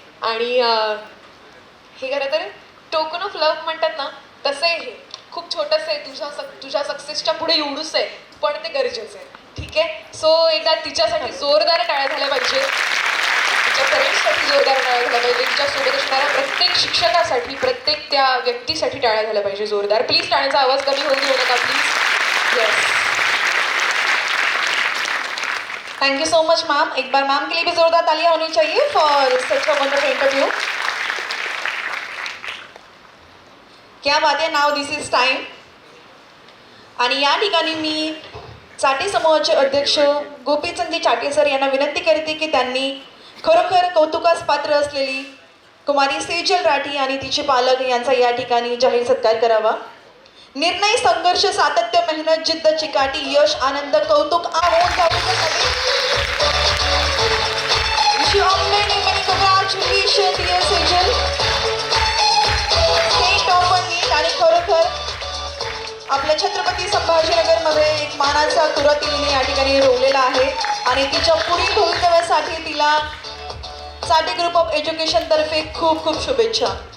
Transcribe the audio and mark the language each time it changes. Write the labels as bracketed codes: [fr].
[mr] आणि हे खरं तर टोकन ऑफ लव्ह म्हणतात ना, तसं आहे, हे खूप छोटंसं आहे, तुझ्या सक्सेसच्या पुढे एवढूच आहे, पण ते गरजेचं आहे. ठीक आहे. सो एकदा तिच्यासाठी जोरदार टाळ्या झाल्या पाहिजे, तिच्या पेरेंट्ससाठी जोरदार टाळ्या झाल्या पाहिजे, तिच्यासोबत असणाऱ्या प्रत्येक शिक्षकासाठी, प्रत्येक त्या व्यक्तीसाठी टाळ्या झाल्या पाहिजे जोरदार. प्लीज टाळ्यांचा आवाज कमी होऊ देऊ नका please. [en] Yes, thank you so much ma'am. [hi] एक बार मैम के लिए भी जोरदार तालियां होनी चाहिए [en] For such a wonderful interview. [hi] क्या बात [mr] आहे. [en] नाव this is time. [mr] आणि या ठिकाणी मी चाटे समूहाचे अध्यक्ष गोपीचंदजी चाटे सर यांना विनंती करते की त्यांनी खरोखर कौतुकास पात्र असलेली कुमारी सेजल राठी आणि तिचे पालक यांचा या ठिकाणी जाहीर सत्कार करावा. निर्णय, संघर्ष, सातत्य, मेहनत, जिद्द, चिकाटी, यश, आनंद, कौतुक congratulation dear Sejal. State of नीट आणि खरोखर आपल्या छत्रपती संभाजीनगरमध्ये एक मानाचा तुरा तिने या ठिकाणी रोवलेला आहे आणि तिच्या पुढील भवितव्यासाठी तिला चाटे ग्रुप ऑफ एज्युकेशन तर्फे खूप खूप शुभेच्छा.